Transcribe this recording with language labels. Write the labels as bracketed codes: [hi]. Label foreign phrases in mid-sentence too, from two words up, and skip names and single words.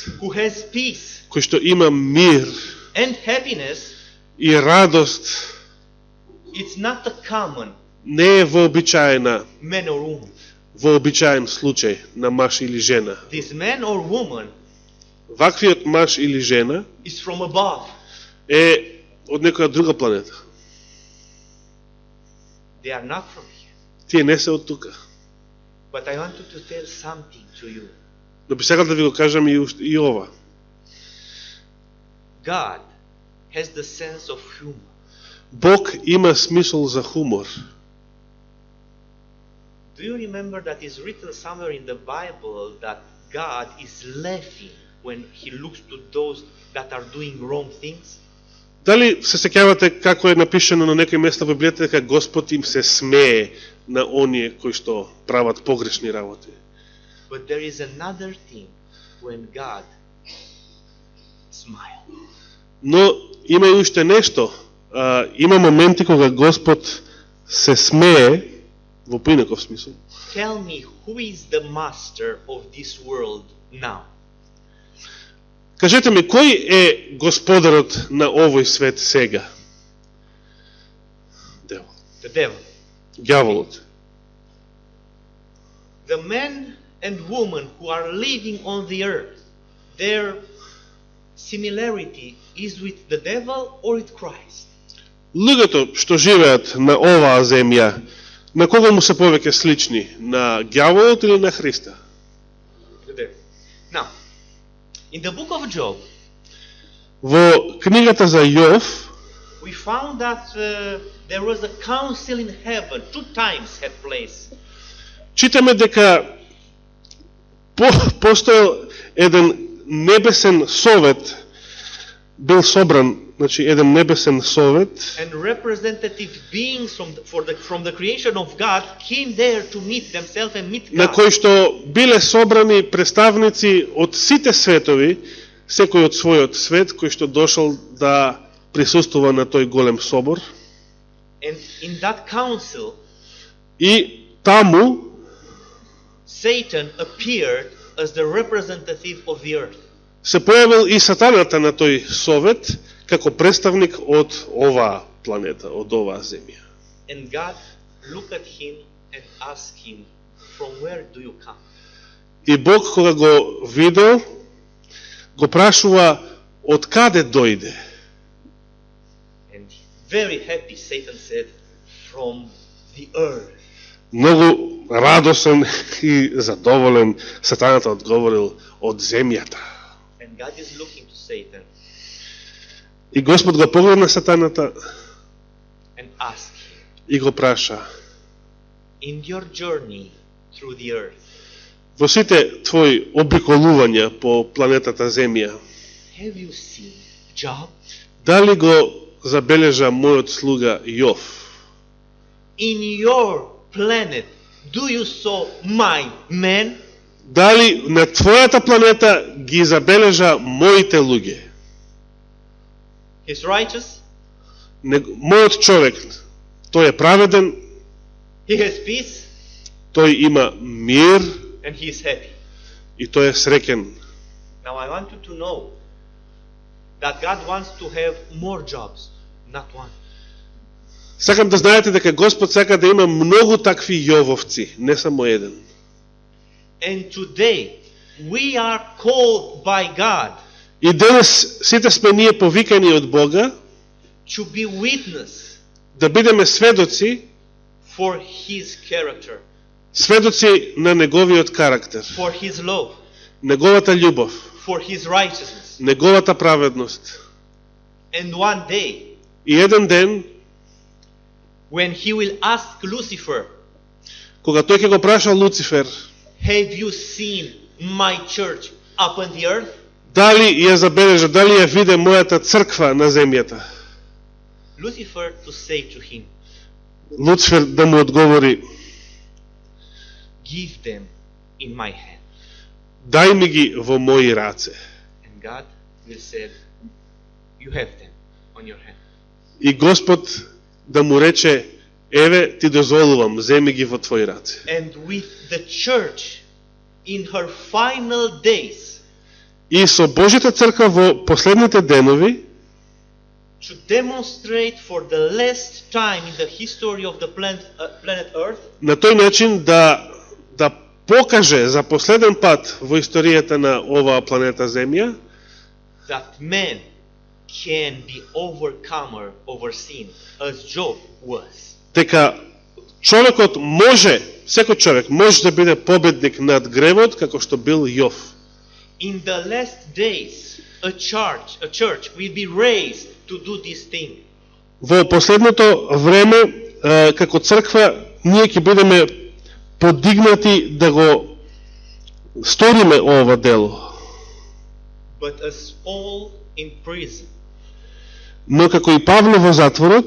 [en] who has peace [mk] кој што има мир [en] and happiness, [mk] и радост, [en] it's not a common [mk] не е вообичаена, [en] man or woman. [mk] вообичаен случај на маж или жена. [en] This man or woman [mk] Ваквиот маж или жена [en] is from above. [mk] е од некоја друга планета. [en] They are not from here. [mk] Тие не се од тука. [en] But I want to tell something to you. [mk] Но би сакал да ви го кажам и ова. [en] God has the sense of humor. [mk] Бог има смисол за хумор. [en] Do you remember that is written somewhere in the Bible that God is laughing when he looks to those that are doing wrong things? [mk] Дали се сеќавате како е напишано на некој места во Библијата дека Господ им се смее на оние кои што прават погрешни работи? [en] But there is another thing when God smiles. [mk] Но има и уште нешто. Има моменти кога Господ се смее во поинаков смисол. [en] Tell me who is the master of this world now? [mk] Кажете ми, кој е господарот на овој свет сега? Девол. [en] The devil. [mk] Ѓаволот. [en] The men and women who are living on the earth, their similarity is with the devil or with Christ? [mk] Луѓето што живеат на оваа земја, на кого му се повеќе слични? На ѓаволот или на Христа? [en] The devil. Now, in the book of Job, [mk] Во книгата за Јов [en] we we found that there was a council in heaven. 2 times had place. [mk] Читаме дека постоел еден небесен совет, бил собран, значи еден небесен совет, [en] And representative beings from the creation of God came there to meet themselves and meet [mk] на [en] God. [mk] кој што биле собрани представници од сите светови, секој од својот свет, кој што дошол да присуствува на тој голем собор. [en] And in that council, [mk] И таму [en] Satan appeared as the representative of the earth. [mk] се појавил и сатаната на тој совет како представник од оваа планета, од оваа земја. [en] And God looked at him and asked him, "From where do you come?" [mk] И Бог кога го видел, го прашува од каде дојде. [en] And very happy, Satan said, "From the earth." [mk] Многу радосен и задоволен, сатаната одговорил од земјата. [en] And God is looking to Satan [mk] И Господ го погледна сатаната [en] and asked him, [mk] и го праша: [en] "In your journey through the earth, [mk] во сите твои обиколувања по планетата Земја, [en] have you seen Job? [mk] дали го забележа мојот слуга Јов? [en] In your planet, do you saw my men?" [mk] Дали на твојата планета ги забележа моите луѓе? [en] He's righteous, [mk] Мојот човек, тој е праведен, [en] he has peace, [mk] тој има мир [en] and he is happy. [mk] и тој е среќен. [en] Now I want you to know that God wants to have more jobs, not one. [mk] Сакам да знаете дека Господ сака да има многу такви Јововци, не само еден. [en] And today, we are called by God [mk] И денес сите сме ние повикани од Бога [en] to be witness [mk] да бидеме сведоци, [en] for His character, [mk] сведоци на неговиот карактер, [en] for His love, [mk] неговата љубов, [en] for His righteousness. [mk] неговата праведност. [en] And one day, [mk] И еден ден, [en] when He will ask Lucifer, [mk] кога тој ќе го праша Луцифер, [en] "Have you seen my church up on the earth?" [mk] дали ја забележа, дали ја виде мојата црква на земјата? [en] Lucifer to say to him, [mk] Луцифер да му одговори: [en] "Give them in my hand." [mk] дај ми ги во мои раце. [en] And God will say, "You have them on your hand." [mk] И Господ да му рече: еве ти дозволувам, земи ги во твои раце. [en] And with the church in her final days, [mk] И со Божјата црква во последните денови, [en] to demonstrate for the last time in the history of the planet Earth [mk] на тој начин да покаже за последен пат во историјата на оваа планета Земја, [en] that man can be overcomer over sin, as Job was. [mk] дека човекот може, секој човек може да биде победник над гревот, како што бил Јов. [en] In the last days, a church will be raised to do this thing. [mk] Во последното време, како црква, ние ќе бидеме подигнати да го сториме ова дело. [en] But as Paul in prison, [mk] Но како и Павле во затворот,